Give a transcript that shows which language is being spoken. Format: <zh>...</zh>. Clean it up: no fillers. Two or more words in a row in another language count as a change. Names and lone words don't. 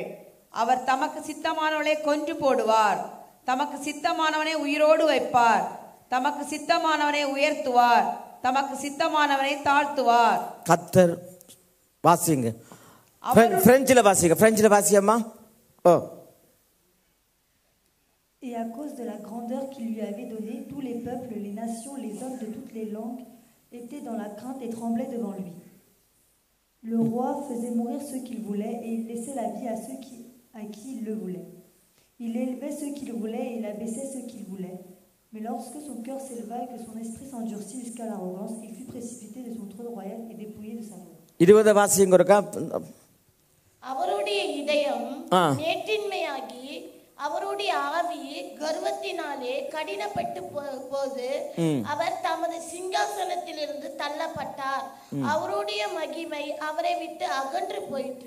<ta>அவர் தமக்கு சித்தமானவனை கொன்று போடுவார், தமக்கு சித்தமானவனை உயிரோடு வைப்பார், தமக்கு சித்தமானவனை உயர்த்துவார், தமக்கு சித்தமானவனை தாழ்த்துவார். கர்த்தர் வாசிங்க. பிரெஞ்சில வாசிங்க. பிரெஞ்சில வாசியம்மா.</ta> <fr>Et à cause de la grandeur qu'il lui avait donnée, tous les peuples, les nations, les hommes de toutes les langues étaient dans la crainte et tremblaient devant lui. Le roi faisait mourir ceux qu'il voulait et il laissait la vie à ceux à qui il le voulait. Il élevait ceux qu'il voulait et il abaissait ceux qu'il voulait. Mais lorsque son cœur s'éleva et que son esprit s'endurcit jusqu'à l'arrogance, il fut précipité de son trône royal et dépouillé de sa gloire.</fr> <ta>20 வாசிங்க இருக்கா? அவருடைய இதயம் நேற்றின்மையாகி அவருடைய ஆவி கர்வத்தினாலே கடினப்பட்டு போது அவர் தமது சிங்காசனத்திலிருந்து தள்ளப்பட்டார். அவருடைய மகிமை அவரை விட்டு அகன்று போயிற்று.</ta>